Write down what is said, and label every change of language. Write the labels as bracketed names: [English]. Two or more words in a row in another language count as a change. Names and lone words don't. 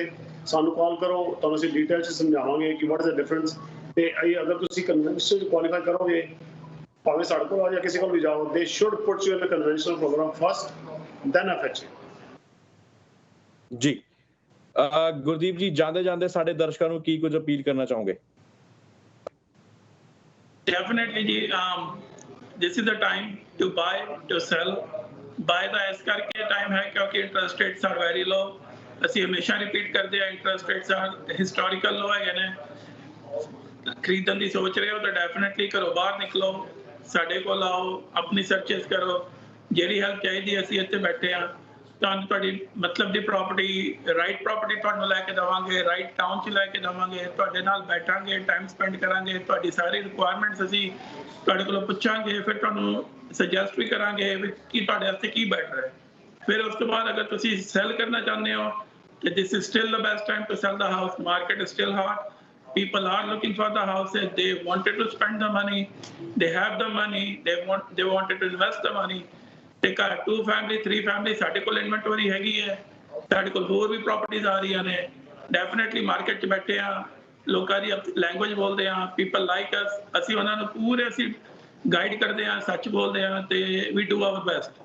[Punjabi] ਸਾਨੂੰ ਕਾਲ ਕਰੋ, ਤੁਹਾਨੂੰ ਅਸੀਂ ਡਿਟੇਲ 'ਚ ਸਮਝਾਵਾਂਗੇ ਕਿ [English] what is the difference. [Punjabi] ਤੇ ਅਗਰ ਤੁਸੀਂ ਕਨਵੈਨਸ਼ਨਲ ਕੁਆਲੀਫਾਈ ਕਰੋਗੇ, ਭਾਵੇਂ ਸਾਡੇ ਕੋਲ ਆ ਜਾਂ ਕਿਸੇ ਕੋਲ ਵੀ ਜਾਓ, [English] they should put you in the conventional program first then FHA. [Punjabi] ਜੀ ਗੁਰਦੀਪ ਜੀ ਜਾਂਦੇ ਜਾਂਦੇ ਸਾਡੇ ਦਰਸ਼ਕਾਂ ਨੂੰ ਕੀ ਕੁਝ ਅਪੀਲ ਕਰਨਾ ਚਾਹੋਗੇ? [English] Definitely ji, this is the time to buy, to sell. [Punjabi] Buy ਦਾ ਇਸ ਕਰਕੇ ਟਾਈਮ ਹੈ ਕਿਉਂਕਿ [English] interest rates are very low. [Punjabi] ਅਸੀਂ ਹਮੇਸ਼ਾ ਰਿਪੀਟ ਕਰਦੇ ਆ [English] interest rates are historical low [Punjabi] ਹੈਗੇ ਨੇ। ਖਰੀਦਣ ਦੀ ਸੋਚ ਰਹੇ ਹੋ ਤਾਂ ਡੈਫੀਨਿਟਲੀ ਘਰੋਂ ਬਾਹਰ ਨਿਕਲੋ, ਸਾਡੇ ਕੋਲ ਆਓ, ਆਪਣੀ ਸਰਚੇਸ ਕਰੋ, ਜਿਹੜੀ ਹੈਲਪ ਚਾਹੀਦੀ ਅਸੀਂ ਇੱਥੇ ਬੈਠੇ ਆ। ਤੁਹਾਨੂੰ ਤੁਹਾਡੀ ਮਤਲਬ ਦੀ ਪ੍ਰਾਪਰਟੀ, [English] right property [Punjabi] ਤੁਹਾਨੂੰ ਲੈ ਕੇ ਦੇਵਾਂਗੇ, [English] right town [Punjabi] 'ਚ ਲੈ ਕੇ ਦੇਵਾਂਗੇ, ਤੁਹਾਡੇ ਨਾਲ ਬੈਠਾਂਗੇ, [English] time spend [Punjabi] ਕਰਾਂਗੇ, ਤੁਹਾਡੀ ਸਾਰੀ ਰਿਕੁਆਇਰਮੈਂਟਸ ਅਸੀਂ ਤੁਹਾਡੇ ਕੋਲੋਂ ਪੁੱਛਾਂਗੇ, ਫਿਰ ਤੁਹਾਨੂੰ ਸੁਜੈਸਟ ਵੀ ਕਰਾਂਗੇ ਵੀ ਕੀ ਤੁਹਾਡੇ ਵਾਸਤੇ ਕੀ ਬੈਟਰ ਹੈ। ਫਿਰ ਉਸ ਤੋਂ ਬਾਅਦ ਅਗਰ ਤੁਸੀਂ ਸੈਲ ਕਰਨਾ ਚਾਹੁੰਦੇ ਹੋ ਕਿ [English] this is still the best time to sell the house, market is still hot, people are looking for the houses, they wanted to spend the money, they have the money, they wanted to invest the money। [Punjabi] ਤੇ ਘਰ 2 ਫੈਮਿਲੀ 3 ਫੈਮਿਲੀ ਸਾਡੇ ਕੋਲ ਇਨਵੈਂਟਰੀ ਹੈਗੀ ਹੈ, ਸਾਡੇ ਕੋਲ ਹੋਰ ਵੀ ਪ੍ਰਾਪਰਟੀਆਂ ਆ ਰਹੀਆਂ ਨੇ। ਡੈਫੀਨਿਟਲੀ ਮਾਰਕੀਟ 'ਚ ਬੈਠੇ ਆ, ਲੋਕਾਂ ਦੀ ਲੈਂਗੁਏਜ ਬੋਲਦੇ ਆ, [English] people like us, [Punjabi] ਅਸੀਂ ਉਹਨਾਂ ਨੂੰ ਪੂਰੇ ਅਸੀਂ ਗਾਈਡ ਕਰਦੇ ਆ, ਸੱਚ ਬੋਲਦੇ ਆ ਤੇ [English] we do our best.